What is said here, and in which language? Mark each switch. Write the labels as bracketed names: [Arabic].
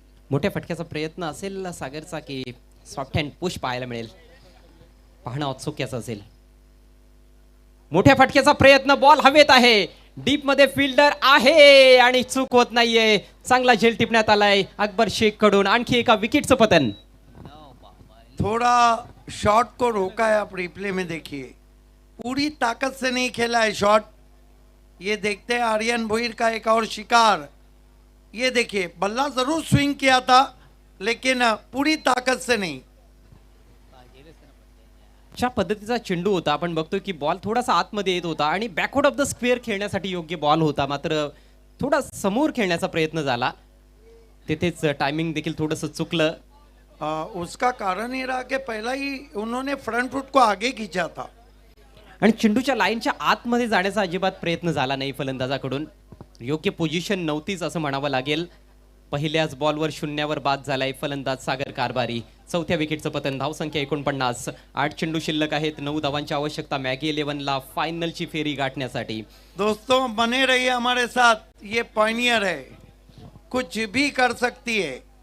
[Marathi] मोठ्या फटक्याचा प्रयत्न असेल सागरचा की सॉफ्ट हँड पुश पाहायला मिळेल, पाहणं औत्सुक्याचं असेल. मोठ्या फटक्याचा प्रयत्न, बॉल हवेत आहे, डीप मध्ये फिल्डर आहे आणि चूक होत नाहीये. चांगला झेल टिपण्यात आलाय अकबर शेख कडून. आणखी एका विकेटचं पतन. [Hindi] थोड़ा शॉट को रोका है. आप रिप्ले में देखिए, पूरी ताकत से नहीं खेला है शॉट. ये देखते हैं आर्यन भोईर का एक और शिकार. ये देखिए बल्ला जरूर स्विंग किया था लेकिन पूरी ताकत से नहीं. [Marathi] अशा पद्धतीचा चेंडू होता. आपण बघतोय की बॉल थोडासा आतमध्ये येत होता आणि बॅकवर्ड ऑफ द स्क्वेअर खेळण्यासाठी योग्य बॉल होता, मात्र थोडा समोर खेळण्याचा प्रयत्न झाला. तिथेच टायमिंग देखील थोडंसं चुकलं. [Hindi] उसका कारण ये रहा कि पहला ही उन्होंने फ्रंट फुट को आगे खींचा था. [Marathi] आणि चेंडूच्या लाईनच्या आतमध्ये जाण्याचा अजिबात प्रयत्न झाला नाही फलंदाजाकडून. योग्य पोझिशन नव्हतीच असं म्हणावं लागेल. पहिल्याच बॉलवर शून्यावर बाद झालाय फलंदाज सागर कारभारी. चौथ्या विकेटचं पतन. धावसंख्या 49. 8 चेंडू शिल्लक आहेत. 9 धावांची आवश्यकता मॅगी 11ला फायनलची फेरी गाठण्यासाठी. [Hindi] दोस्तों बने रहिए हमारे साथ. ये पॉइनियर है, कुछ भी कर सकती है.